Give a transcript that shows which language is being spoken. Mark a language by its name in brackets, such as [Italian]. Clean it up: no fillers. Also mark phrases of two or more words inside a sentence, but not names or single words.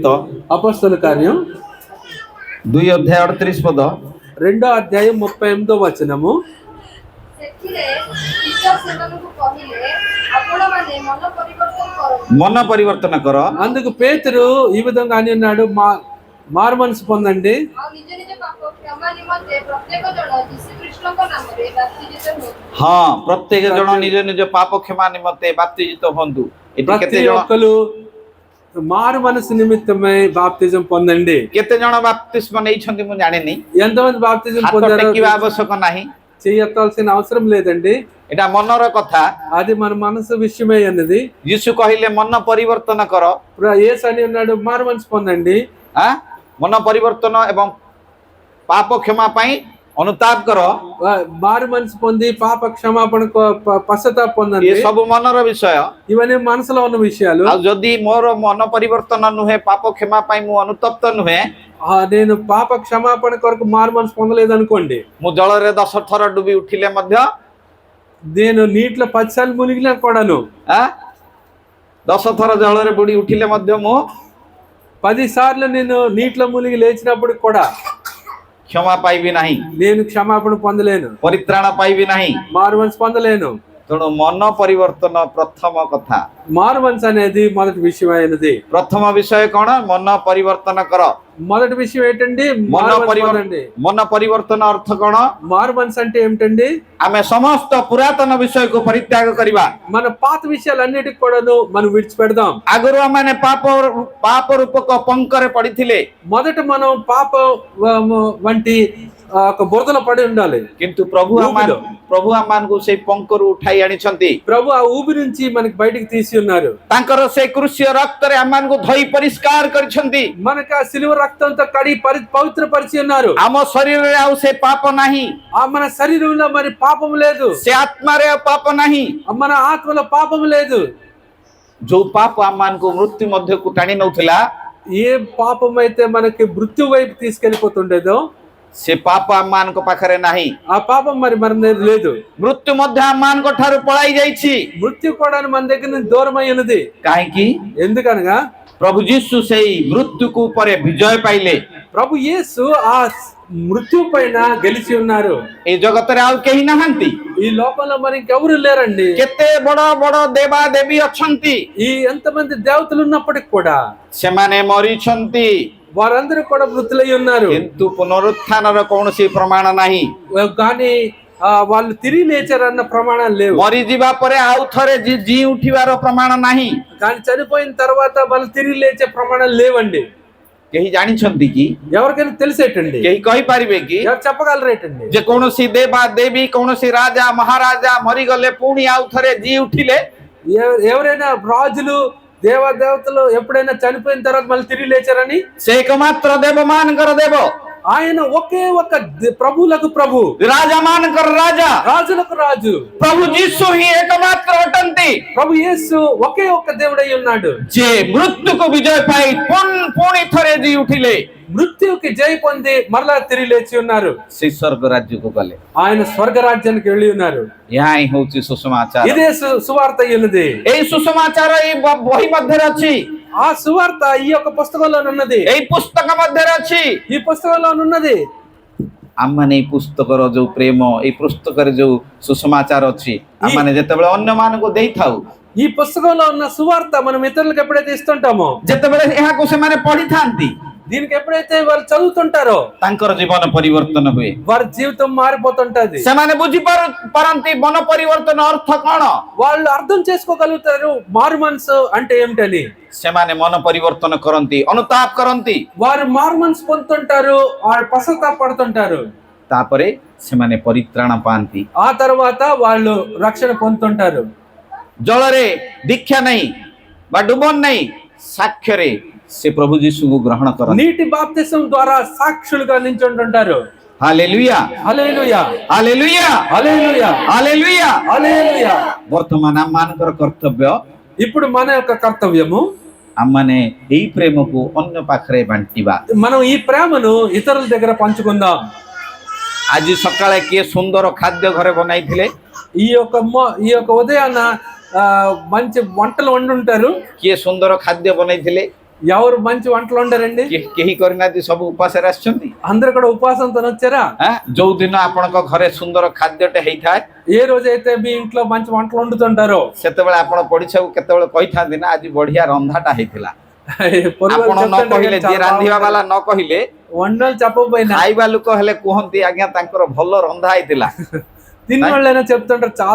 [Telugu] అపొస్తలుల కార్యం [Odia] 2 ଅଧ୍ୟାୟ 38 ପଦ। [Telugu] 2వ అధ్యాయం 38వ వచనము. [Odia] ସେଥିରେ ଈଶ୍ୱର ସେମାନଙ୍କୁ କହିଲେ, ଆପଣମାନେ ମନ ପରିବର୍ତ୍ତନ କରନ୍ତୁ। ମନ ପରିବର୍ତ୍ତନ କର। [Telugu] అందుకు పేతురు ఈ విధంగా అని అన్నాడు, మారు మనసు పొందండి, [Odia] ଆଉ ନିଜ ନିଜ ପାପ କ୍ଷମା ନିମନ୍ତେ ପ୍ରତ୍ୟେକ ଜଣ ଯୀଶୁ ଖ୍ରୀଷ୍ଟଙ୍କ ନାମରେ ବାପ୍ତିଜିତ ହୁଅନ୍ତୁ। ହଁ, ପ୍ରତ୍ୟେକ ଜଣ ନିଜ ନିଜ ପାପ କ୍ଷମା ନିମନ୍ତେ ବାପ୍ତିଜିତ ହୁଅନ୍ତୁ। ଏଠି [Telugu] ప్రతి [Odia] କେତେ ଜଣ [Telugu] ఒక్కరు మారు మనసు నిమిత్తమై బాప్తిజం పొందండి. [Odia] କେତେ ଜଣ ବାପ୍ତିସ୍ମ ନେଇଛନ୍ତି ମୁଁ ଜାଣିନି, [Telugu] ఎంతమంది బాప్తిజం [Odia] ହାତ [Telugu] పొందారో [Odia] ଟେକିବା ଆବଶ୍ୟକ ନାହିଁ। [Telugu] చెయ్యెత్తాల్సిన అవసరం లేదండి. [Odia] ଏଟା ମନର କଥା। [Telugu] అది మన మనసు విషయమే అన్నది. [Odia] ଯୀଶୁ କହିଲେ ମନ ପରିବର୍ତ୍ତନ କର। [Telugu] యేసు అని అన్నాడు, మారు మనసు పొందండి, [Odia] ମନ ପରିବର୍ତ୍ତନ ଏବଂ ପାପ କ୍ଷମା ପାଇଁ ଅନୁତାପ କର। [Telugu] మారు మనసు పొంది పాప క్షమాపణ పశ్చాత్తాప పొందండి. [Odia] ଏ ସବୁ ମନର ବିଷୟ। [Telugu] ఇవన్నీ మనసులో ఉన్న విషయాలు. [Odia] ଆଉ ଯଦି ମୋର ମନ ପରିବର୍ତ୍ତନ ନୁହେଁ, ପାପ କ୍ଷମା ପାଇଁ ମୁଁ ଅନୁତପ୍ତ ନୁହେଁ, [Telugu] నేను పాప క్షమాపణ కొరకు మారు మనసు పొందలేదు అనుకోండి, [Odia] ମୁଁ ଜଳରେ 10 ଥର ଡୁବି ଉଠିଲେ ମଧ୍ୟ, [Telugu] నేను నీటిలో 10 సార్లు మునిగినా కూడాను, [Odia] 10 ଥର ଜଳରେ ବୁଡି ଉଠିଲେ ମଧ୍ୟ ମୁଁ [Telugu] 10 సార్లు నేను నీటిలో మునిగి లేచినప్పుడు కూడా [Odia] କ୍ଷମା ପାଇବି ନାହିଁ, [Telugu] నేను క్షమాపణ పొందలేను, [Odia] ପରିତ୍ରାଣ ପାଇବି ନାହିଁ। [Telugu] మారు మనసు పొందలేను. [Odia] ତେଣୁ ମନ ପରିବର୍ତ୍ତନ ପ୍ରଥମ କଥା। [Telugu] మారు మనసు అనేది మొదటి విషయం అయినది. [Odia] ପ୍ରଥମ ବିଷୟ କଣ? ମନ ପରିବର୍ତ୍ତନ କର। [Telugu] మొదటి విషయం ఏంటండి? మారు మనసు పొందండి. [Odia] ମନ ପରିବର୍ତ୍ତନ ଅର୍ଥ କଣ? [Telugu] మారు మనసు అంటే ఏమిటండి? [Odia] ଆମେ ସମସ୍ତ ପୁରାତନ ବିଷୟକୁ ପରିତ୍ୟାଗ କରିବା। [Telugu] మన పాత విషయాలన్నిటికి కూడాను మనం విడిచిపెడదాం. [Odia] ଆଗରୁ ଆମମାନେ ପାପ ରୂପକ ପଙ୍କରେ ପଡିଥିଲେ, [Telugu] మొదట మనం పాప వంటి ఒక బురదలో పడి ఉండాలి. [Odia] କିନ୍ତୁ ପ୍ରଭୁ ଆମମାନଙ୍କୁ ସେଇ ପଙ୍କରୁ ଉଠାଇ ଆଣିଛନ୍ତି। [Telugu] ప్రభు ఆ ఊబి నుంచి మనకి బయటికి తీసి ఉన్నారు. [Odia] ତାଙ୍କର ସେ କୃଷ୍ୟ ରକ୍ତରେ ଆମମାନଙ୍କୁ ଧୋଇ ପରିଷ୍କାର କରିଛନ୍ତି। [Telugu] మనకు ఆ సిలువ రక్తంతో కడిగి పవిత్ర పరిచి ఉన్నారు. [Odia] ଆମ ଶରୀରରେ ଆଉ ସେ ପାପ ନାହିଁ, [Telugu] ఆ మన శరీరంలో మరి పాపం లేదు, [Odia] ସେ ଆତ୍ମାରେ ଆଉ ପାପ ନାହିଁ। [Telugu] మన ఆత్మలో పాపం లేదు. [Odia] ଯୋଉ ପାପ ଆମମାନଙ୍କୁ ମୃତ୍ୟୁ ମଧ୍ୟକୁ ଟାଣି ନଉଥିଲା, [Telugu] ఏ పాపం అయితే మనకి మృత్యు వైపు తీసుకెళ్లిపోతుండేదో [Odia] ସେ ପାପ ଆମମାନଙ୍କ ପାଖରେ ନାହିଁ। [Telugu] ఆ పాపం మరి మన దగ్గర లేదు. [Odia] ମୃତ୍ୟୁ ମଧ୍ୟ ଆମମାନଙ୍କ ଠାରୁ ପଳାଇ ଯାଇଛି। [Telugu] మృత్యు కూడా మన దగ్గర నుంచి దూరమై ఉన్నది. [Odia] କାହିଁକି? [Telugu] ఎందుకనగా [Odia] ପ୍ରଭୁ ଯୀଶୁ ସେଇ ମୃତ୍ୟୁକୁ ଉପରେ ବିଜୟ ପାଇଲେ। [Telugu] ప్రభు యేసు ఆ మృత్యు పైన గెలిచి ఉన్నారు. [Odia] ଏ ଜଗତରେ ଆଉ କେହି ନାହାନ୍ତି। [Telugu] ఈ లోకంలో మరి ఇంకెవరు లేరండి. [Odia] କେତେ ବଡ ବଡ ଦେବା ଦେବୀ ଅଛନ୍ତି, [Telugu] ఈ ఎంతమంది దేవతలు ఉన్నప్పటికి కూడా [Odia] ସେମାନେ ମରିଛନ୍ତି, [Telugu] వారందరూ కూడా మృతులై ఉన్నారు. [Odia] କିନ୍ତୁ ପୁନରୁତ୍ଥାନର କୌଣସି ପ୍ରମାଣ ନାହିଁ। [Telugu] కానీ వాళ్ళు తిరిగి లేచారన్న ప్రమాణాలు లేవు. [Odia] ମରିଯିବା ପରେ ଆଉ ଥରେ ଜି ଉଠିବାର ପ୍ରମାଣ ନାହିଁ। [Telugu] కానీ చనిపోయిన తర్వాత వాళ్ళు తిరిగి లేచే ప్రమాణాలు లేవండి. [Odia] କେହି ଜାଣିଛନ୍ତି କି? [Telugu] ఎవరికైనా తెలిసేటండి? [Odia] କେହି କହିପାରିବେ କି? [Telugu] ఎవరు చెప్పగలరేటండి? [Odia] ଯେ କୌଣସି ଦେବା ଦେବୀ, କୌଣସି ରାଜା ମହାରାଜା ମରିଗଲେ ପୁଣି ଆଉ ଥରେ ଜି ଉଠିଲେ? [Telugu] ఎవరైనా రాజులు దేవతలు ఎప్పుడైనా చనిపోయిన తర్వాత మళ్ళీ తిరిగి లేచారని? [Odia] ସେ ଏକମାତ୍ର ଦେବ ମାନଙ୍କର ଦେବ, [Telugu] ఆయన ఒకే ఒక ప్రభువులకు ప్రభు, [Odia] ରାଜା ମାନଙ୍କର ରାଜା, [Telugu] రాజులకు రాజు. [Odia] ପ୍ରଭୁ ଯୀଶୁ ହିଁ ଏକମାତ୍ର ଅଟନ୍ତି, [Telugu] ప్రభు యేసు ఒకే ఒక్క దేవుడై ఉన్నాడు. [Odia] ଯେ ମୃତ୍ୟୁକୁ ବିଜୟ ପାଇ ପୁଣି ଥରେ ଜି ଉଠିଲେ, [Telugu] మృత్యుకి జయ పొంది మరలా తిరిగి లేచి ఉన్నారు. [Odia] ସେ ସ୍ୱର୍ଗ ରାଜ୍ୟକୁ ଗଲେ। [Telugu] ఆయన స్వర్గ రాజ్యానికి వెళ్ళి ఉన్నారు. [Odia] ଏହା ହିଁ ହଉଛି ସୁସମାଚାର। [Telugu] ఇదే సువార్త ఉన్నది. [Odia] ଏଇ ସୁସମାଚାର ଏଇ ବହି ମଧ୍ୟରେ ଅଛି। [Telugu] ఆ సువార్త ఈ యొక్క పుస్తకంలో ఉన్నది. [Odia] ଏଇ ପୁସ୍ତକ ମଧ୍ୟରେ ଅଛି। [Telugu] ఈ పుస్తకంలో ఉన్నది. [Odia] ଆମମାନେ ଏଇ ପୁସ୍ତକର ଯୋଉ ପ୍ରେମ, ଏଇ ପୁସ୍ତକରେ ଯୋଉ ସୁସମାଚାର ଅଛି, ଆମମାନେ ଯେତେବେଳେ ଅନ୍ୟମାନଙ୍କୁ ଦେଇଥାଉ, [Telugu] ఈ పుస్తకంలో ఉన్న సువార్త మనం ఇతరులకు ఎప్పుడైతే ఇస్తుంటామో, [Odia] ଯେତେବେଳେ ଏହାକୁ ସେମାନେ ପଢିଥାନ୍ତି, [Telugu] దీనికి ఎప్పుడైతే వాళ్ళు చదువుతుంటారో [Odia] ତାଙ୍କର ଜୀବନ ପରିବର୍ତ୍ତନ ହୁଏ। [Telugu] వారి జీవితం మారిపోతుంటది. [Odia] ସେମାନେ ବୁଝିପାରନ୍ତି ମନ ପରିବର୍ତ୍ତନ ଅର୍ଥ କଣ। [Telugu] వాళ్ళు అర్థం చేసుకోగలుగుతారు మారు మనసు అంటే ఏమిటని. [Odia] ସେମାନେ ମନ ପରିବର୍ତ୍ତନ କରନ୍ତି, ଅନୁତାପ କରନ୍ତି। [Telugu] వారు మారు మనసు పొందుతుంటారు, వాళ్ళు పశ్చాత్తాప పడుతుంటారు। [Odia] ତାପରେ ସେମାନେ ପରିତ୍ରାଣ ପାଆନ୍ତି। [Telugu] ఆ తర్వాత వాళ్ళు రక్షణ పొందుతుంటారు. [Odia] ଜଳରେ ଦୀକ୍ଷା ନାହିଁ ବା ଡୁବନ ନାହିଁ, ସାକ୍ଷ୍ୟରେ ସେ ପ୍ରଭୁ ଯୀଶୁଙ୍କୁ ଗ୍ରହଣ କରନ୍ତି। [Telugu] నీటి బాప్తిసం ద్వారా సాక్షులుగా నించుంటుంటారు. [Odia] ହାଲେଲୁୟା, [Telugu] హల్లెలూయా, [Odia] ହାଲେଲୁୟା, [Telugu] హల్లెలూయా, [Odia] ହାଲେଲୁୟା। [Telugu] హల్లెలూయా. [Odia] ବର୍ତ୍ତମାନ ଆମମାନଙ୍କର କର୍ତ୍ତବ୍ୟ, [Telugu] ఇప్పుడు మన యొక్క కర్తవ్యము [Odia] ଆମମାନେ ଏଇ ପ୍ରେମକୁ ଅନ୍ୟ ପାଖରେ ବାଣ୍ଟିବା। [Telugu] మనం ఈ ప్రేమను ఇతరుల దగ్గర పంచుకుందాం. [Odia] ଆଜି ସକାଳେ କିଏ ସୁନ୍ଦର ଖାଦ୍ୟ ଘରେ ବନାଇଥିଲେ? [Telugu] ఈ యొక్క ఉదయాన్న మంచి వంటలు వండుంటారు. [Odia] କିଏ ସୁନ୍ଦର ଖାଦ୍ୟ ବନେଇଥିଲେ? [Telugu] ఎవరు మంచి వంటలు వండారండి? [Odia] କେହି କରିନାହାନ୍ତି, ସବୁ ଉପାସରେ ଆସିଛନ୍ତି। [Telugu] అందరు కూడా ఉపవాసంతో వచ్చారా? [Odia] ଯୋଉ ଦିନ ଆପଣଙ୍କ ଘରେ ସୁନ୍ଦର ଖାଦ୍ୟଟେ ହେଇଥାଏ, [Telugu] ఏ రోజైతే మీ ఇంట్లో మంచి వంటలు వండుతుంటారో [Odia] ସେତେବେଳେ ଆପଣ ପଡିଶାକୁ କେତେବେଳେ କହିଥାନ୍ତି ନା ଆଜି ବଢିଆ ରନ୍ଧାଟା ହେଇଥିଲା। [Telugu] పొరుగు [Odia] ଆପଣ ନ କହିଲେ, ଯିଏ ରାନ୍ଧିବା ବାଲା ନ କହିଲେ, [Telugu] వంటలు చెప్పకపోయినా [Odia] ଖାଇବା ଲୋକ ହେଲେ କୁହନ୍ତି ଆଜ୍ଞା ତାଙ୍କର ଭଲ ରନ୍ଧା ହେଇଥିଲା, [Telugu] తిన్న వాళ్ళైనా చెప్తుంటారు చాలా